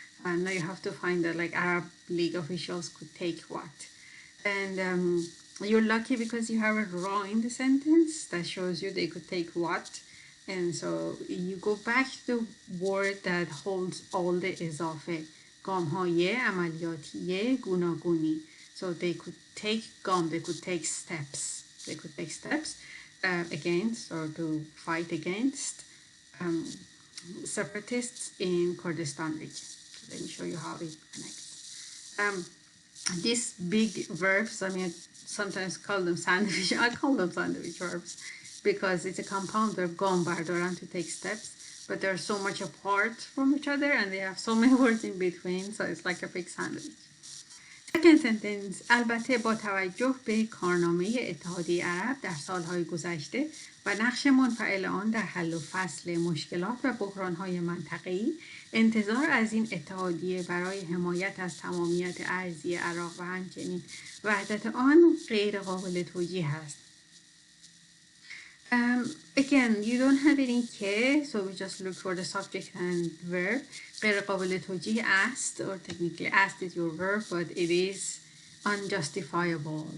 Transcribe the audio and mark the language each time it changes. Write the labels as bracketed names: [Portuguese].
[English] And now you have to find that like Arab League officials could take what. And you're lucky because you have a raw in the sentence that shows you they could take what. And so you go back to the word that holds all the اضافه. [Persian] گام‌های عملیاتی گوناگونی. [English] So they could take they could take steps. They could take steps against or to fight against separatists in Kurdistan region. So let me show you how it connects. These big verbs, I mean, sometimes call them sandwich. I call them sandwich verbs because it's a compound verb, [Persian] گام بردارن, [English] to take steps, but they're so much apart from each other and they have so many words in between, so it's like a big sandwich. [Persian] Second sentence, البته با توجه به کارنامه اتحادیه عرب در سالهای گذشته و نقش منفعل آن در حل و فصل مشکلات و بحرانهای منطقه‌ای، انتظار از این اتحادیه برای حمایت از تمامیت ارضی عراق و همچنین وحدت آن غیر قابل توجیه است. [English] Again, you don't have any K, so we just look for the subject and verb. [Persian] غیر قابل توجیه است, [English] or technically asked is your verb, but it is unjustifiable.